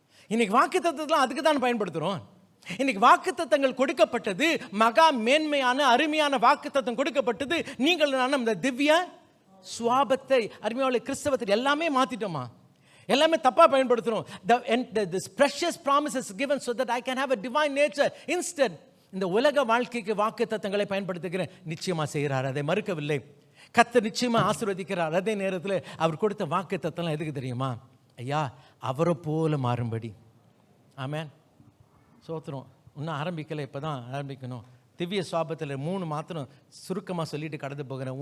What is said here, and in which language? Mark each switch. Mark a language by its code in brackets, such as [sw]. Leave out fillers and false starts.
[ta] இன்னைக்கு வாக்குத்தத்தம்லாம் அதுக்கு தான் பயன்படுத்துகிறோம். இன்னைக்கு வாக்குத்தத்தங்கள் கொடுக்கப்பட்டது, மகா மேன்மையான அருமையான வாக்குத்தத்தம் கொடுக்கப்பட்டது. நீங்கள் நான் இந்த திவ்ய சுவாபத்தை, அருமையாளை கிறிஸ்தவத்தில் எல்லாமே மாற்றிட்டோமா, எல்லாமே தப்பாக பயன்படுத்துகிறோம். [en] This precious promises given so that I can have a divine nature instead. [ta] இந்த உலக வாழ்க்கைக்கு வாக்கு தத்தங்களை பயன்படுத்துகிறேன். நிச்சயமாக செய்கிறார், அதை மறுக்கவில்லை. கர்த்தர் நிச்சயமாக ஆசீர்வதிக்கிறார். அதே நேரத்தில் அவர் கொடுத்த வாக்கு தத்தம்லாம் எதுக்கு தெரியுமா? ஐயா அவரை போல மாறும்படி. ஆமென். சோத்திரம். இன்னும் ஆரம்பிக்கலை, இப்போ தான் ஆரம்பிக்கணும். திவ்ய சுவாபத்தில் 3 மாத்திரம் சுருக்கமாக சொல்லிட்டு கடந்து போகிறேன்.